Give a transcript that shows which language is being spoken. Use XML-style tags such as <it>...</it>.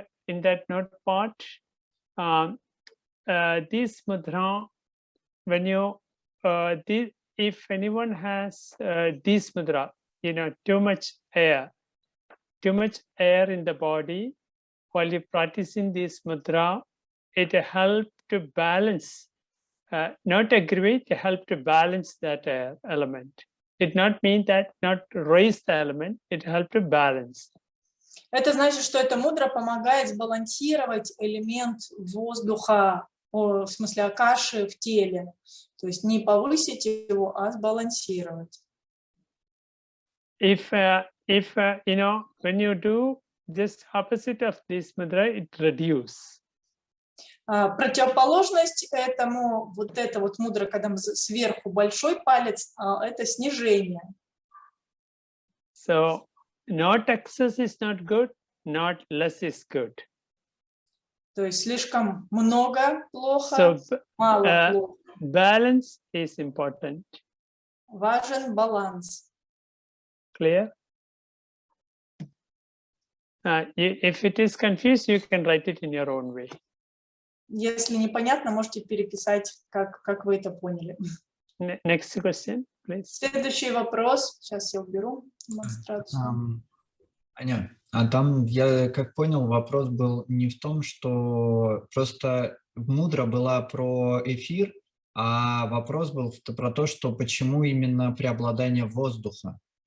<en>In that note part, this mudra, when you, if anyone has this mudra, too much air in the body, while you're practicing this mudra, it helps to balance, not aggravate, it helps to balance that air element. it not mean that not raise the element, it help to balance.</en> <ru>Это значит, что эта мудра помогает сбалансировать элемент воздуха, в смысле акаши в теле. То есть не повысить его, а сбалансировать.</ru> <en>If you know, when you do just opposite of this mudra, it reduce.</en> <ru>Противоположность этому, вот эта вот мудра, когда мы сверху большой палец, это снижение.</ru> <en>So not excess is not good, not less is good.</en> <ru>То есть слишком много плохо,</ru> <en>So</en> <ru>мало плохо.</ru> <en>balance is important.</en> <ru>Важен баланс.</ru> <en>Clear? If it is confused, you can write it in your own way.</en> <ru>Если непонятно, можете переписать, как вы это поняли.</ru> <en>Next question, please.</en> <ru>Следующий вопрос. Сейчас я уберу демонстрацию. Аня, а там, я как понял, вопрос был не в том, что просто мудра была про эфир, а вопрос был про то, что почему именно преобладание воздуха.</ru>